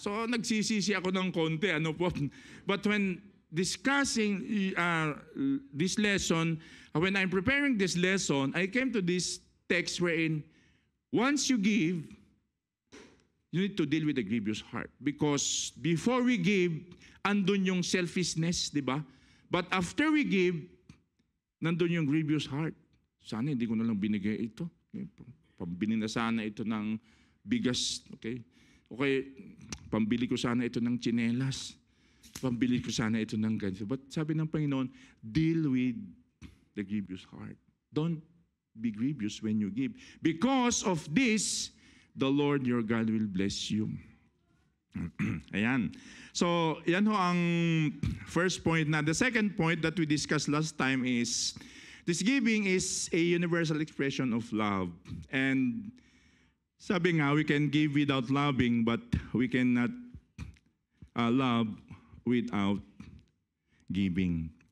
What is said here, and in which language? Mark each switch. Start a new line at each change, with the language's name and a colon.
Filipino: So, nagsisisi ako ng konti, ano po.
English: But when discussing this lesson, when I'm preparing this lesson, I came to this text wherein, once you give, you need to deal with the grievous heart. Because before we give,
Filipino: andun yung
English: selfishness,
Filipino: di ba?
English: But after we give,
Filipino: nandun yung
English: grievous heart.
Filipino: Sana hindi ko na lang binigay ito. Okay? Pambili na sana ito ng bigas. Okay? Okay, pambili ko sana ito ng tsinelas. Pambili ko sana ito ng ganito.
English: But
Filipino: sabi ng Panginoon,
English: deal with the grievous heart. Don't be grievous when you give. Because of this, the Lord your God will bless you.
Filipino: Ayan. So, yan ho ang first point na.
English: The second point that we discussed last time is, this giving is a universal expression of love. And
Filipino: sabi nga,
English: we can give without loving, but we cannot love without giving.